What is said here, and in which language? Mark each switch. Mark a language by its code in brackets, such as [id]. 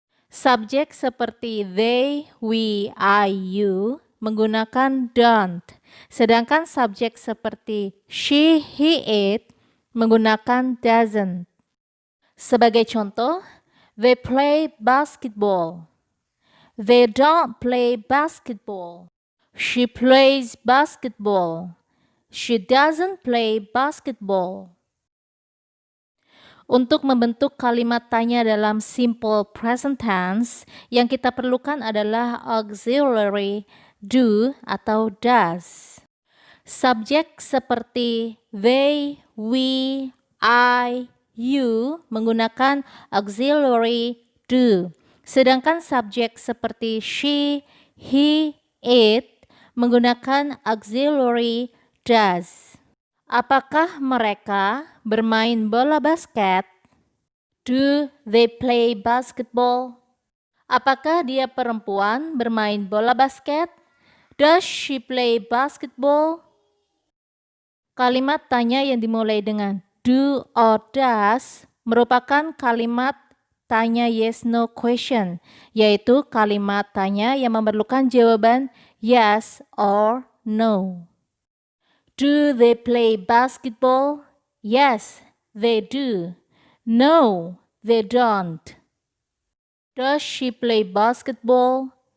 [id] Subjek seperti [en] they, we, I, you [id] menggunakan [en] don't, [id] sedangkan subjek seperti [en] she, he, it [id] menggunakan [en] doesn't. [id] Sebagai contoh, [en] they play basketball. They don't play basketball. She plays basketball. She doesn't play basketball. [id] Untuk membentuk kalimat tanya dalam simple present tense, yang kita perlukan adalah auxiliary do atau does. Subjek seperti they, we, I, you menggunakan auxiliary do. Sedangkan subjek seperti she, he, it menggunakan auxiliary does. Apakah mereka bermain bola basket? [en] Do they play basketball? [id] Apakah dia perempuan bermain bola basket? [en] Does she play basketball? [id] Kalimat tanya yang dimulai dengan do or does merupakan kalimat tanya [en] yes no question, [id] yaitu kalimat tanya yang memerlukan jawaban [en] yes or no. Do they play basketball? Yes, they do. No, they don't. Does she play basketball?